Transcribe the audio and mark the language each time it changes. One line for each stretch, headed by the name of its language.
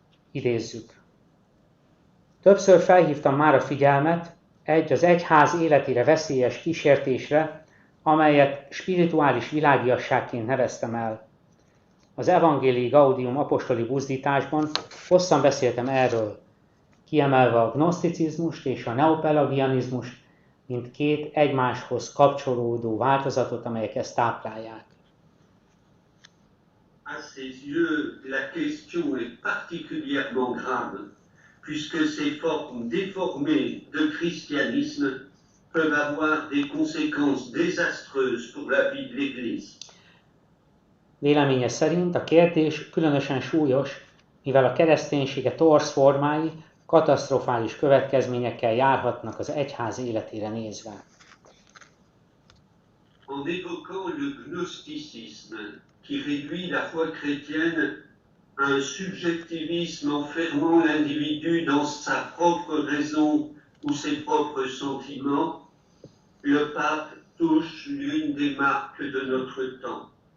Hungarian: Idézzük. Többször felhívtam már a figyelmet az egyház életére veszélyes kísértésre, amelyet spirituális világiasságként neveztem el. Az Evangelii Gaudium apostoli buzdításban hosszan beszéltem erről, kiemelve a gnoszticizmust és a neopelagianizmust, mint két egymáshoz kapcsolódó változatot, amelyek ezt táplálják.
French: À ses yeux, la question est particulièrement grave, puisque ces formes déformées de christianisme peuvent avoir des conséquences désastreuses pour la vie de l'Église.
Hungarian: Véleménye szerint a kérdés különösen súlyos, mivel a kereszténysége torz formái katasztrofális következményekkel járhatnak az egyház életére nézve.
French: En évoquant le gnosticisme, qui réduit la foi chrétienne à un subjectivisme enfermant l'individu dans sa propre raison ou ses propres sentiments, le pape touche l'une des marques de notre temps.